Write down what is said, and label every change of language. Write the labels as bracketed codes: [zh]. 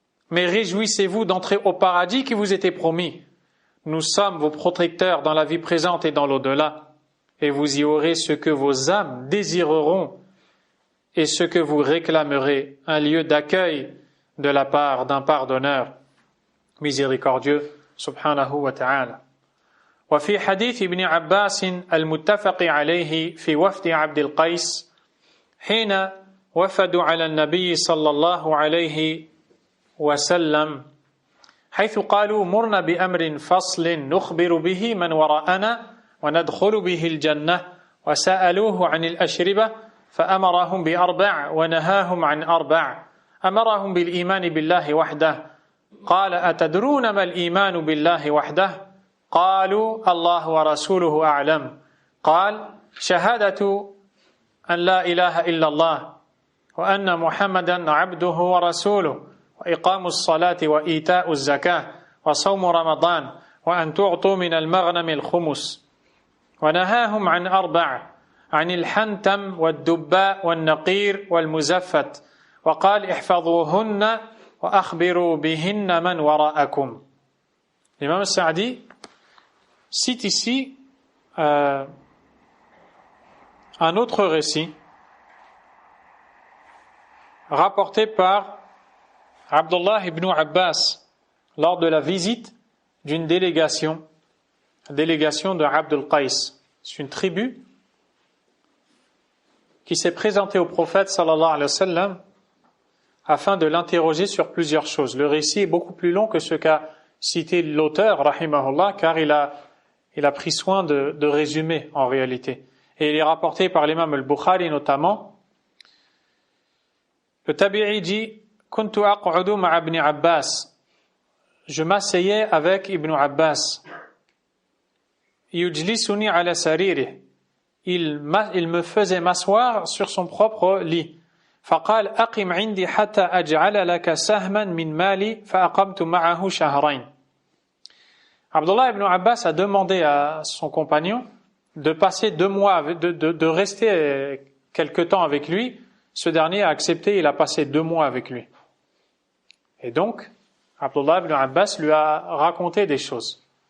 [fr] Mais réjouissez-vous d'entrer au paradis qui vous était promis. Nous sommes vos protecteurs dans la vie présente et dans l'au-delà, et vous y aurez ce que vos âmes désireront et ce que vous réclamerez, un lieu d'accueil de la part d'un pardonneur miséricordieux, subhanahu wa ta'ala. [ar] وفي حديث ابن عباس المتفق عليه في وفد عبد القيس حين وفدوا على النبي صلى الله عليه وسلم حيث قالوا مرنا بأمر فصل نخبر به من وراءنا وندخل به الجنة وسألوه عن الأشربة فأمرهم بأربع ونهاهم عن أربع أمرهم بالإيمان بالله وحده قال أتدرون ما الإيمان بالله وحده قالوا الله ورسوله أعلم قال شهادة أن لا إله إلا الله وأن محمدا عبده ورسوله وإقام الصلاة وإيتاء الزكاة وصوم رمضان وأن تعطوا من المغنم الخمس ونهاهم عن أربع عن الحنتم والدباء والنقير والمزفت وقال احفظوهن وأخبروا بهن من وراءكم. [fr] L'imam Sa'di cite ici un autre récit rapporté par Abdullah ibn Abbas lors de la visite d'une délégation de Abdul Qais. C'est une tribu qui s'est présentée au prophète sallallahu alayhi wa sallam afin de l'interroger sur plusieurs choses. Le récit est beaucoup plus long que ce qu'a citer l'auteur, rahimahullah, car il a pris soin de résumer en réalité. Et il est rapporté par l'imam al-Bukhari notamment. Le tabi'i dit « [ar] Kuntu aq'udu ma'a ibn Abbas [fr] » Je m'asseyais avec Ibn Abbas. « [ar] Yujlisuni ala saririh [fr] » Il me faisait m'asseoir sur son propre lit. [ar] فقال أقم عندي حتى أجعل لك سهما من مالي فأقمت معه شهرين. [fr] Abdullah ibn Abbas a demandé à son compagnon de passer 2 mois, de rester quelque temps avec lui. Ce dernier a accepté, il a passé 2 mois avec lui. Et donc, Abdullah ibn Abbas lui a raconté des choses.